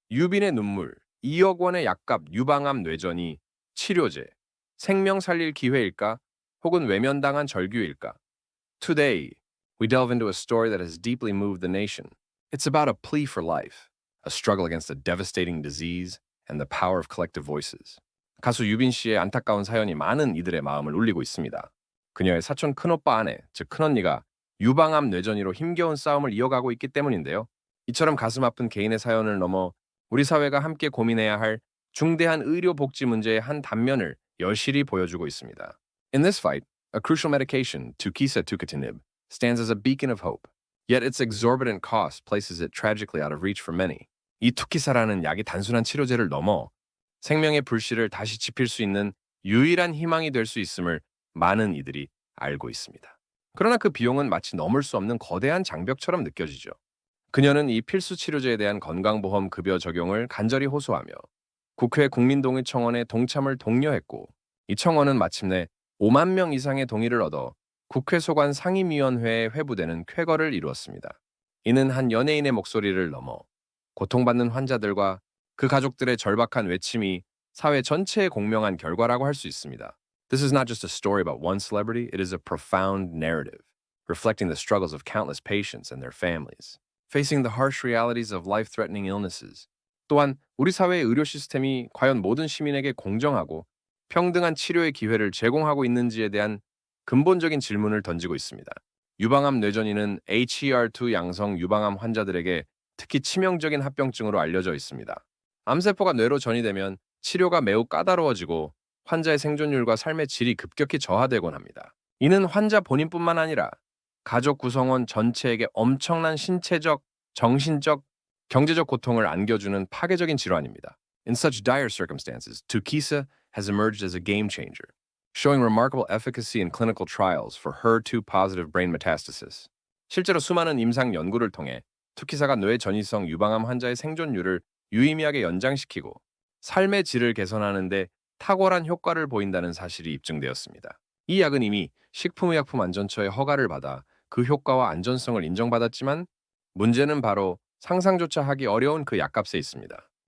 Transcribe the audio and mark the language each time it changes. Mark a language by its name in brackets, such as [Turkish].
[Korean] 유빈의 눈물, 2억 원의 약값 유방암 뇌전이 치료제, 생명 살릴 기회일까? 혹은 외면당한 절규일까? [English] Today, we delve into a story that has deeply moved the nation. It's about a plea for life, a struggle against a devastating disease, and the power of collective voices. [Korean] 가수 유빈 씨의 안타까운 사연이 많은 이들의 마음을 울리고 있습니다. 그녀의 사촌 큰오빠 아내, 즉 큰언니가 유방암 뇌전이로 힘겨운 싸움을 이어가고 있기 때문인데요. 이처럼 가슴 아픈 개인의 사연을 넘어 우리 사회가 함께 고민해야 할 중대한 의료 복지 문제의 한 단면을 여실히 보여주고 있습니다. [English] In this fight, a crucial medication, tukisatukitnib, stands as a beacon of hope. Yet its exorbitant cost places it tragically out of reach for many. [Korean] 이 투키사라는 약이 단순한 치료제를 넘어 생명의 불씨를 다시 지필 수 있는 유일한 희망이 될 수 있음을 많은 이들이 알고 있습니다. 그러나 그 비용은 마치 넘을 수 없는 거대한 장벽처럼 느껴지죠. 그녀는 이 필수 치료제에 대한 건강보험 급여 적용을 간절히 호소하며 국회 국민동의청원에 동참을 독려했고, 이 청원은 마침내 5만 명 이상의 동의를 얻어 국회 소관 상임위원회에 회부되는 쾌거를 이루었습니다. 이는 한 연예인의 목소리를 넘어 고통받는 환자들과 그 가족들의 절박한 외침이 사회 전체에 공명한 결과라고 할 수 있습니다. [English] This is not just a story about one celebrity, it is a profound narrative, reflecting the struggles of countless patients and their families, facing the harsh realities of life-threatening illnesses. [Korean] 또한 우리 사회의 의료 시스템이 과연 모든 시민에게 공정하고 평등한 치료의 기회를 제공하고 있는지에 대한 근본적인 질문을 던지고 있습니다. 유방암 뇌전이는 HER2 양성 유방암 환자들에게 특히 치명적인 합병증으로 알려져 있습니다. 암세포가 뇌로 전이되면 치료가 매우 까다로워지고 환자의 생존율과 삶의 질이 급격히 저하되곤 합니다. 이는 환자 본인뿐만 아니라 가족 구성원 전체에게 엄청난 신체적, 정신적, 경제적 고통을 안겨주는 파괴적인 질환입니다. [English] In such dire circumstances, Tukisa has emerged as a game changer, showing remarkable efficacy in clinical trials for HER2-positive brain metastasis. [Korean] 실제로 수많은 임상 연구를 통해 투키사가 뇌 전이성 유방암 환자의 생존율을 유의미하게 연장시키고 삶의 질을 개선하는 데 탁월한 효과를 보인다는 사실이 입증되었습니다. 이 약은 이미 식품의약품안전처의 허가를 받아 그 효과와 안전성을 인정받았지만, 문제는 바로 상상조차 하기 어려운 그 약값에 있습니다.